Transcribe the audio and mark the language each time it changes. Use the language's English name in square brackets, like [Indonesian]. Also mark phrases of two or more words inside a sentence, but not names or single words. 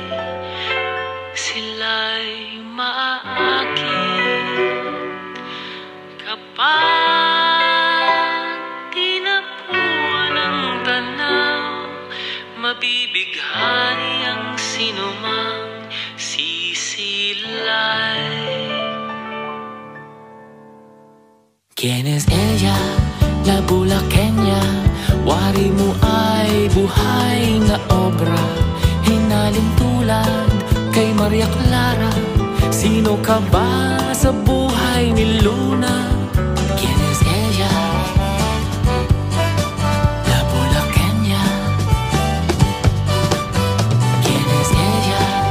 [Filipino] sila'y maaakit kapag tinapuan ng tanaw, mabibighani ang sinumang sisilay. [Spanish] ¿Quién es ella? La Bulaqueña. [Filipino] Wari mo ay buhay na obra, hinaling tulad kay Maria Clara. Sino ka ba sa buhay ni Luna? [Spanish] ¿Quién es ella? La Bulaqueña. ¿Quién es ella?